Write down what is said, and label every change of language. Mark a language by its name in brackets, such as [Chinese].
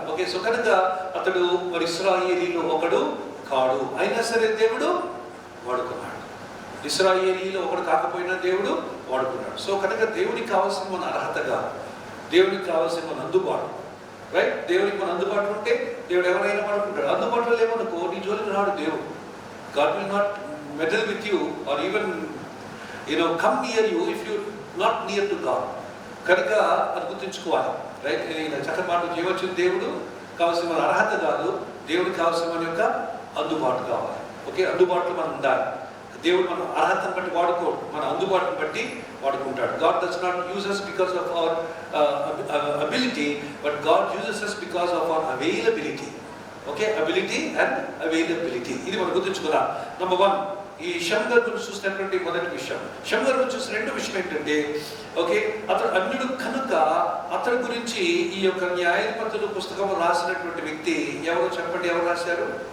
[Telugu] Okay, so కనుక అతడు మరి ఇశ్రాయేలీలో ఒకడు కాడు, అయినా సరే దేవుడు వాడుకున్నాడు. ఇశ్రాయేలీలో ఒకడు కాకపోయినా దేవుడు వాడుకున్నాడు. సో కనుక దేవునికి కావాల్సిన మన అర్హతగా, దేవునికి కావాల్సిన మన అందుబాటు, రైట్? దేవునికి మన అందుబాటు ఉంటే దేవుడు ఎవరైనా వాడుకుంటాడు. అందుబాటులో లేవనుకో నీ జోలికి రాడు దేవుడు. [English] God will not meddle with you or even come near you if you not near to God. [Telugu] కనుక అది గుర్తుంచుకోవాలి, రైట్? చక్కటి మాట చేయవచ్చు. దేవుడు కావాల్సిన మన అర్హత కాదు, దేవుడికి కావాల్సిన మన యొక్క అందుబాటు కావాలి. ఓకే, అందుబాటులో మనం ఉండాలి. దేవుడు మన అర్హతను బట్టి వాడుకోడు, మన అందుబాటును బట్టి వాడుకుంటాడు. [English] God does not use us because of our ability, but God uses us because of our availability. [Telugu] Okay, [English] ability and availability, [Telugu] ఇది మనం గుర్తుంచుకోవాలి. నంబర్ 1, ఈ షమ్గర్ గురించి చూసినటువంటి మొదటి విషయం. షమ్గర్ గురించి చూసిన రెండో విషయం ఏంటంటే, ఓకే, అతడు అన్యుడు కనుక అతడి గురించి ఈ యొక్క న్యాయాధిపతులు పుస్తకం రాసినటువంటి వ్యక్తి ఎవరో చెప్పండి, ఎవరు రాశారు?